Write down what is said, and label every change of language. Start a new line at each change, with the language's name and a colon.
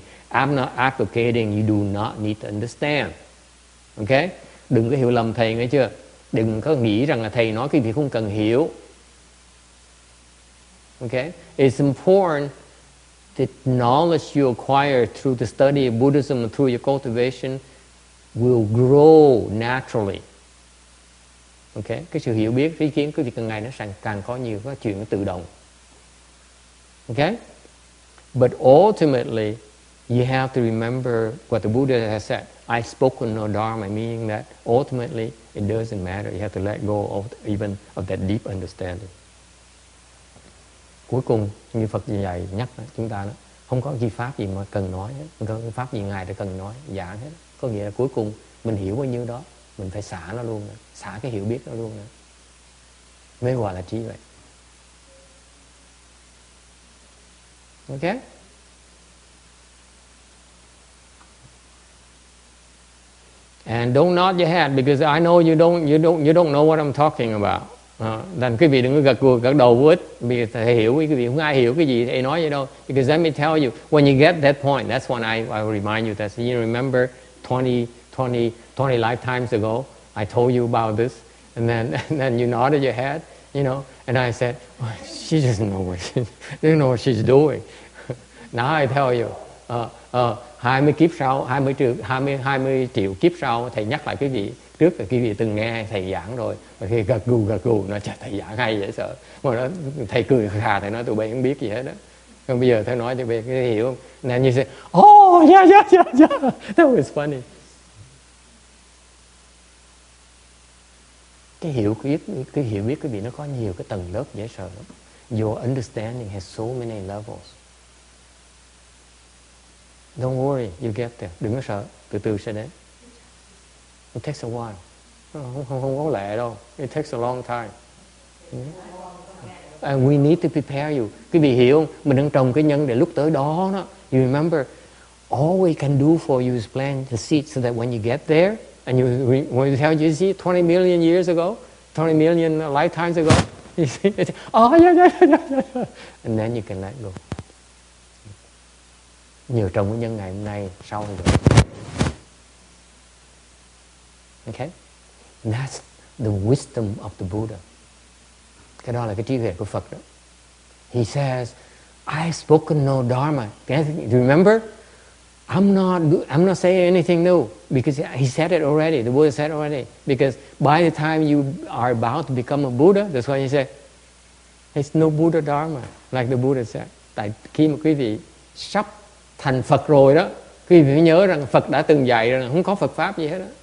English: I'm not advocating you do not need to understand. Okay?
Vietnamese: Đừng có hiểu lầm thầy, nghe chưa? Đừng có nghĩ rằng là thầy nói cái việc không cần hiểu.
English: Okay? It's important that knowledge you acquire through the study of Buddhism and through your cultivation will grow naturally. Okay?
Vietnamese: Cái sự hiểu biết, ý kiến, cái việc càng ngày nó càng có nhiều cái chuyện nó tự động.
English: Okay? But ultimately, you have to remember what the Buddha has said. I spoke no dharma, meaning that ultimately it doesn't matter. You have to let go of even of that deep understanding.
Vietnamese: Cuối cùng, như Phật dạy nhắc chúng ta đó, không có gì pháp gì mà cần nói hết. Không có pháp gì Ngài đã cần nói, giảng hết. Có nghĩa là cuối cùng mình hiểu bao nhiêu đó, mình phải xả nó luôn nữa, xả cái hiểu biết nó luôn nữa, mới gọi là trí huệ.
English: Okay? And don't nod your head because I know you don't know what I'm talking about.
Vietnamese: Nên quý vị đừng có gật đầu vô ích, vì thầy hiểu, quý vị không ai hiểu cái gì thầy nói vậy đâu.
English: Because let me tell you, when you get that point, that's when I remind you that you remember 20 lifetimes ago, I told you about this, and then you nodded your head, you know, and I said, oh, she doesn't know what she's doing. Now I tell you,
Vietnamese: 20 kiếp sau, 20 triệu kiếp sau thầy nhắc lại quý vị, trước là quý vị từng nghe thầy giảng rồi, và khi gật gù nó trời thầy giảng hay dễ sợ, mà nó thầy cười khà, thầy nói tụi bay không biết gì hết đó. Còn bây giờ thầy nói cho bạn cái hiểu không? Nên như
English: say, oh yeah, that was funny.
Vietnamese: Cái hiểu biết quý vị nó có nhiều cái tầng lớp dễ sợ lắm.
English: Your understanding has so many levels. Don't worry, you get there.
Vietnamese: Đừng có sợ, từ từ sẽ đến.
English: It takes a while.
Vietnamese: Không có lẹ đâu.
English: It takes a long time. And we need to prepare you.
Vietnamese: Quý vị hiểu không? Mình đang trồng cái nhân để lúc tới đó.
English: You remember, all we can do for you is plant the seed so that when you get there, and when you tell you see 20 million years ago, 20 million lifetimes ago, you see, oh yeah. And then you can let go.
Vietnamese: Nhờ trồng cái nhân ngày hôm nay, sau rồi.
English: Okay? That's the wisdom of the Buddha.
Vietnamese: Cái đó là cái trí tuệ của Phật đó.
English: He says, I've spoken no dharma. Remember? I'm not saying anything new, because he said it already. The Buddha said it already. Because by the time you are about to become a Buddha, that's why he said, there's no Buddha dharma, like the Buddha said.
Vietnamese: Tại khi mà quý vị sắp thành Phật rồi đó, quý vị phải nhớ rằng Phật đã từng dạy rằng không có Phật pháp gì hết đó.